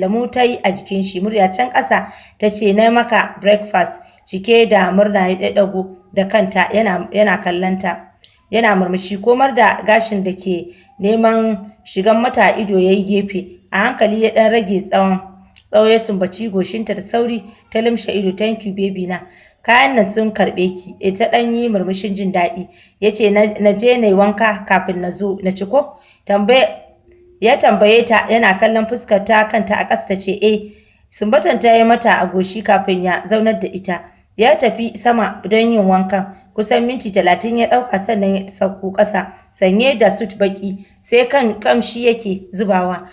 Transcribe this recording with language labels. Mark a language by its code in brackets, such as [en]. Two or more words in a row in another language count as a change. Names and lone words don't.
[ha] Lamu ta yi a jikin shi, murya can ƙasa ta ce na maka breakfast. Cike da murna ya ɗago da kanta yana kallonta. Yana murmushi komar da gashin da ke neman shigan mata ido ya yi gefe. A hankali ya ɗan rage tsawo ya sumbaci goshinta da sauri ta limshe ido. [en] Thank you baby na. [ha] Kayan nan sun karɓe ki. Ta ɗan yi murmushin jin daɗi. Ya ce na je na yi wanka kafin na zo na ci ko? Ya tambaye ta yana kallon fuskar ta kanta a ƙasa ta ce sumbatan ta yi mata a goshi kafin ya zaunar da ita. Ya tafi sama don yin wankan. Kusan minti 30 ya ɗauka sannan ya sauko ƙasa sanye da sut baƙi sai kan kamshi yake zubawa.